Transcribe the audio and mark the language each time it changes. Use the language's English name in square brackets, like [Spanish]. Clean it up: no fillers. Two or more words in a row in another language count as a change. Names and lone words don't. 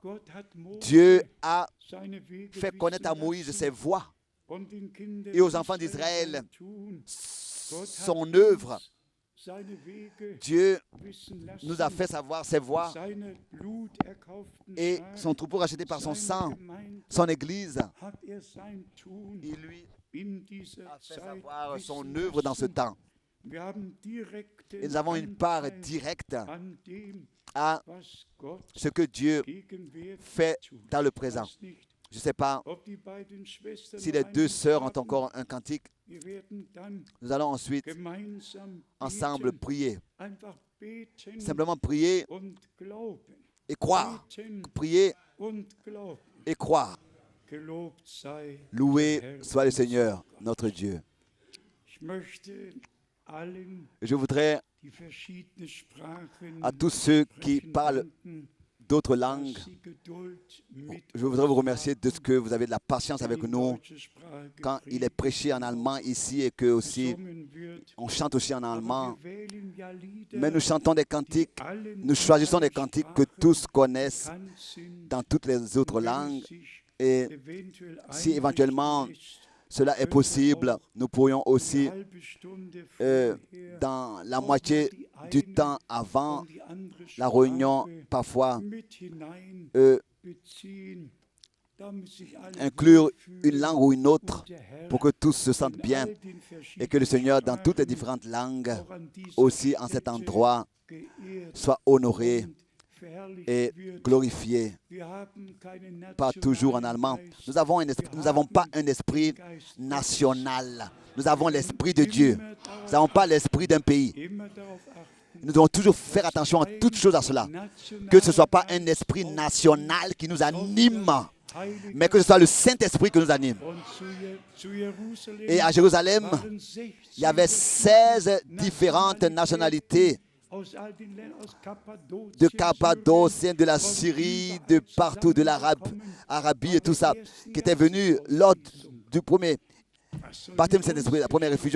[French] Dieu a fait connaître à Moïse ses voies et aux enfants d'Israël son œuvre. Dieu nous a fait savoir ses voies et son troupeau racheté par son sang, son Église. Il lui a fait savoir son œuvre dans ce temps. [German] Wir haben direkten [French] Et nous avons une part [German] Anteil [French] directe [German] an dem, [French] à [German] was Gott [French] ce que Dieu [German] gegenwärtig [French] fait [German] tut. [French] dans le [German] Ich [French] présent. [German] weiß nicht, [French] Je ne sais pas [German] ob die beiden Schwestern [French] si [German] noch [French] les [German] ein [French] deux [German] Lied [French] sœurs ont [German] haben. [French] encore un cantique. [German] Wir werden dann [French] Nous allons ensuite [German] gemeinsam [French] ensemble [German] beten. [French] prier. [German] Einfach beten [French] Simplement prier [German] und glauben. [French] et croire. [German] Beten [French] Prier [German] und glauben. [French] et croire. [German] Gelobt sei [French] Loué [German] der Herr, [French] soit le [German] unser [French] Seigneur, [German] Gott. [French] notre Dieu. [German] Ich möchte allen, [French] Je voudrais [German] die verschiedene Sprachen [French] à tous ceux qui [German] sprechen, [French] parlent [German] danken, [French] d'autres [German] dass [French] langues, [German] sie Geduld mit [French] je voudrais vous [German] uns [French] remercier de ce que vous avez de la patience [German] haben, [French] avec [German] wenn [French] nous [German] in deutscher Sprache [French] quand il est [German] gepredigt [French] prêché en allemand ici et que aussi [German] gesungen wird. [French] on chante aussi en [German] Aber [French] allemand. [German] wir wählen ja Lieder, [French] Mais nous chantons des cantiques, [German] die allen [French] nous choisissons des [German] anderen [French] cantiques que [German] Sprachen [French] tous connaissent [German] bekannt sind. [French] dans toutes les autres [German] Und wenn [French] langues. [German] es sich [French] Et [German] eventuell [French] si éventuellement [German] einrichten lässt, [French] cela est possible, nous pourrions aussi, [German] eine halbe Stunde euh, vorher [French] dans la [German] auch [French] moitié [German] mal die [French] du [German] eine [French] temps avant [German] und die andere [French] la réunion, [German] Sprache [French] parfois [German] mit hineinbeziehen, damit sich alle [French] inclure [German] wohlfühlen [French] une langue ou une autre [German] und der Herr [French] pour que tous se sentent [German] in [French] bien [German] all den [French] et que le Seigneur, dans toutes les [German] verschiedenen [French] différentes langues, [German] Sprachen auch an dieser [French] aussi en cet [German] Stätte [French] endroit, [German] geehrt [French] soit honoré [German] und verherrlicht [French] et [German] wird. [French] glorifié. [German] Wir haben keinen [French] Pas toujours en allemand. [German] nationalen Geist. [French] Nous n'avons pas un esprit national. Nous avons l'esprit de Dieu. Nous n'avons pas l'esprit d'un pays. [German] Immer darauf achten, [French] Nous devons toujours faire attention à toutes choses à cela. Que ce ne soit pas un esprit national qui nous anime, mais que ce soit le Saint-Esprit qui nous anime. Et à Jérusalem, il y avait 16 différentes nationalités de Cappadoce, de la Syrie, de partout, de l'Arabie et tout ça, qui étaient venus lors du premier baptême du Saint-Esprit, la première effusion.